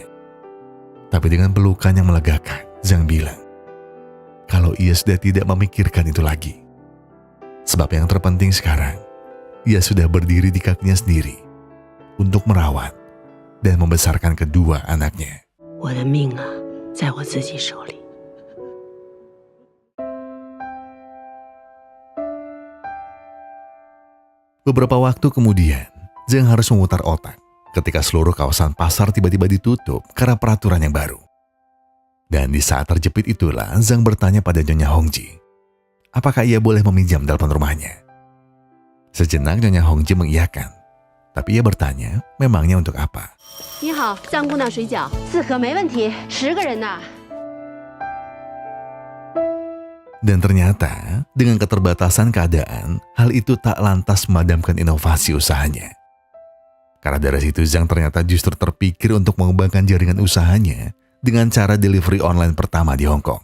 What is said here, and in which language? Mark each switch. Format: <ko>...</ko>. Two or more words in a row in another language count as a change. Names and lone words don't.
<id>Tapi dengan pelukan yang melegakan, Zhang bilang kalau ia sudah tidak memikirkan itu lagi. Sebab yang terpenting sekarang, ia sudah berdiri di kakinya sendiri untuk merawat dan membesarkan kedua anaknya.</id> <zh>我的命啊，在我自己手里。</zh> <id>Beberapa waktu kemudian, Zhang harus memutar otak ketika seluruh kawasan pasar tiba-tiba ditutup karena peraturan yang baru. Dan di saat terjepit itulah, Zhang bertanya pada Nyonya Hongji, apakah ia boleh meminjam telepon rumahnya? Sejenak Nyonya Hongji mengiyakan, tapi ia bertanya, memangnya untuk apa?</id> <zh>你好，香姑娘水饺4盒没问题，10个人呢。</zh> <id>Dan ternyata, dengan keterbatasan keadaan, hal itu tak lantas memadamkan inovasi usahanya. Karena dari situ Zhang ternyata justru terpikir untuk mengembangkan jaringan usahanya dengan cara</id> <en>delivery online</en> <id>pertama di Hong Kong.</id>